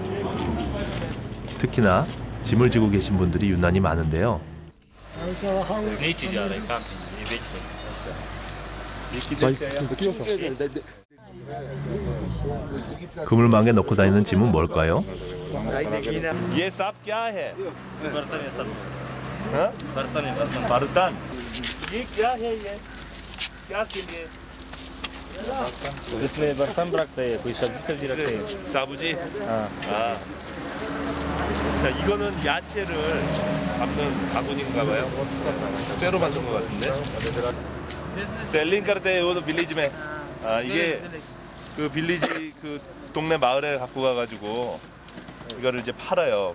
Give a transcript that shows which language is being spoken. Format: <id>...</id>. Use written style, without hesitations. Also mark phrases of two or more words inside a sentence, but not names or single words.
<ko>특히나 짐을 지고 계신 분들이 유난히 많은데요. 그물망에 넣고 다니는 짐은 뭘까요?</ko> <hi>इसमें बर्तन रखते हैं कोई सब्जी रखते हैं</hi> <ko>사부지?</ko> <hi>हाँ</hi> <ko>자, 이거는 야채를 담는 바구니인가 봐요. 쇠로 만든 것 같은데.</ko> <hi>सेलिंग करते यो दो विलेज में.</hi> <ko>아, 이게 그 빌리지 그 동네 마을에 갖고 가 가지고 이거를 이제 팔아요.</ko>